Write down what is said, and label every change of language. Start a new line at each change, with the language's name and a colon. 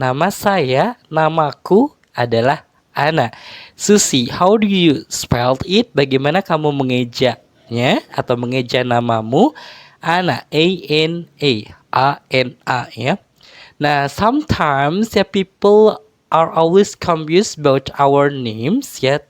Indonesian: Nama saya, namaku adalah Anna.
English: Susie, how do you spell it?
Indonesian: Bagaimana kamu mengejanya atau mengeja namamu? Anna, A-N-A, A-N-A ya.
English: Nah, sometimes ya people are always confused about our names ya.